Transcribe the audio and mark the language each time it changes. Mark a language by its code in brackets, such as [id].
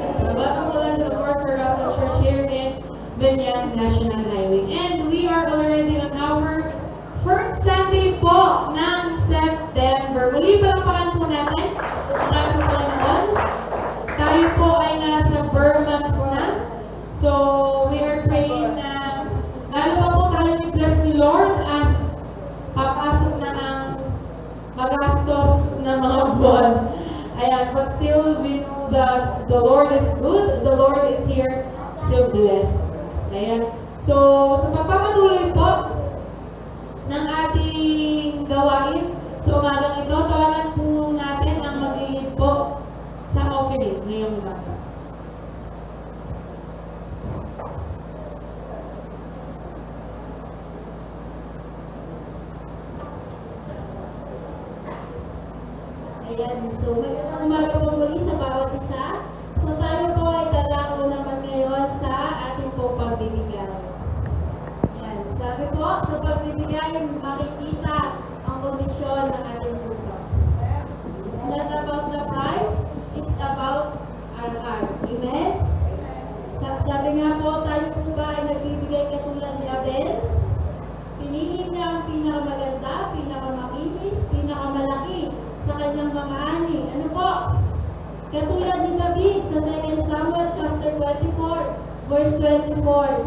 [en] Welcome to us to the First Gospel Church here in Benyan National Highway. And we are already on our first Sunday po ng September. [tl] Muli palakpakan po natin ang ating Panginoon. Tayo po ay nasa Burmans na. [en] So, we are praying [tl] na lalo pa po tayo ni-bless ni Lord as papasok na ang magastos na mga buwan. [en] Ayan, but still, we know that the Lord is good. The Lord is here to bless us. Ayan. [tl] So, sa pagpapatuloy po ng ating gawain, sa umagang ito, tawanan po natin ang mag-iid po sa offering ngayong umaga. Ayan, so magandang umaga po muli sa bawat isa. So tayo po ay dadako naman ngayon sa ating po pagbibigay. Ayan, sabi po, sa pagbibigay makikita ang kondisyon ng ating puso. [en] It's not about the price, it's about our heart. Amen? [tl] Sabi nga po, tayo po ba ay nagbibigay katulad ni Abel? Pinili niya ang pinakamaganda, pinakamakinis, pinakamalaki sa kanyang mga ani. Ano po? Katulad ni David sa 2 Samuel chapter 24, verse 24.